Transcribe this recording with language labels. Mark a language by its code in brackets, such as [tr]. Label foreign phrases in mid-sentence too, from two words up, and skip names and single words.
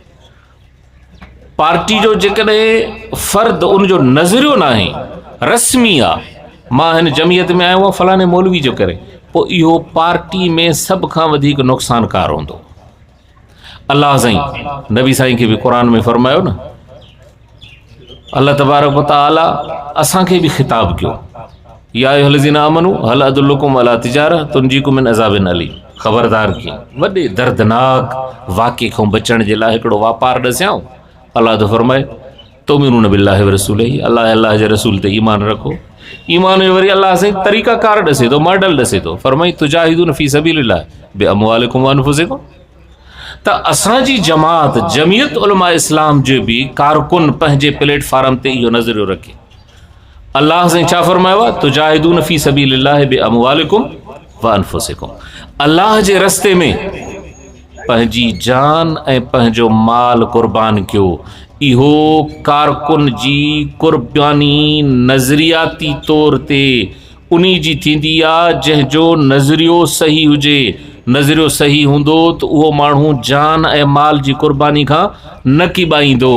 [sd] पार्टी जो जेकॾहिं फ़र्द उन जो नज़रियो न आहे, रस्मी आहे, मां हिन जमियत में आयो आहियां फलाणे मौलवी जो करे, पोइ इहो पार्टी में सभ खां वधीक नुक़सानकार हूंदो। अल्लाह साईं नबी साईं खे बि क़ुरान में फ़रमायो न, [ar] الله تبارك وتعالى [sd] असांखे बि ख़िताब कयो, [ar] يا أيها الذين آمنوا هل أدلكم على تجارة تنجيكم من عذاب أليم. [sd] ख़बरदार कई वॾे दर्दनाक वाक़े खां बचण जे लाइ हिकिड़ो वापारु ॾसियाऊं। अल्लाह तो फ़रमाए [ar] تؤمنون بالله ورسوله, [sd] अल्लाह जे रसूल ते ईमान रखो। ईमान में वरी अल्लाह साईं तरीक़ाकार ॾसे थो, मॉडल ॾसे थो। [ar] फ़रमाई تجاهدون في سبيل الله بأموالكم وأنفسكم. [sd] त असांजी जमात जमियत उलमा इस्लाम जो बि कारकुन पंहिंजे प्लेटफार्म ते इहो नज़रियो रखे। अल्लाह साईं छा फ़रमायो आहे, [ar] تجاهدون في سبيل الله بأموالكم وأنفسكم. [sd] अल्लाह जे रस्ते में पंहिंजी जान ऐं पंहिंजो माल क़ुर्बान कयो। इहो कारकुन जी क़ुर्बानी नज़रियाती तौर ते उन्ही जी थींदी आहे जंहिंजो नज़रियो सही हुजे। नज़रियो सही हूंदो त उहो माण्हू जान ऐं माल जी क़ुर्बानी खां न किॿाईंदो।